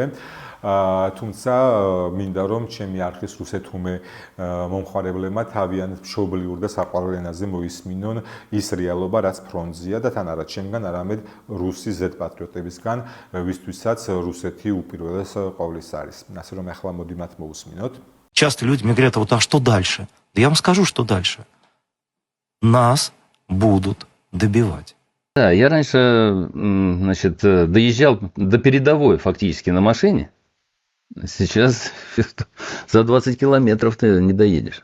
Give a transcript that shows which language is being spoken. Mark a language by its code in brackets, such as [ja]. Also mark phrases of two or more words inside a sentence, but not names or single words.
[ka] თუმცა მინდა რომ ჩემი არხის რუსეთუმე მომხმარებლებმა თავიანთ მშობლიურ და საყვარელ ენაზე მოისმინონ ის რეალობა, რაც ფრონტზეა და თან არა ჩემგან, არამედ რუსი ზედპატრიოტებისგან, ვისთვისაც რუსეთი უპირველეს ყოვლის არის. ასე რომ ახლა მოდი მათ მოусმინოთ. [ru] Часто люди мне говорят: вот а что дальше? Да я вам скажу, что дальше. Нас будут добивать. Да, я раньше, значит, доезжал до передовой фактически на машине. Сейчас за 20 километров ты не доедешь.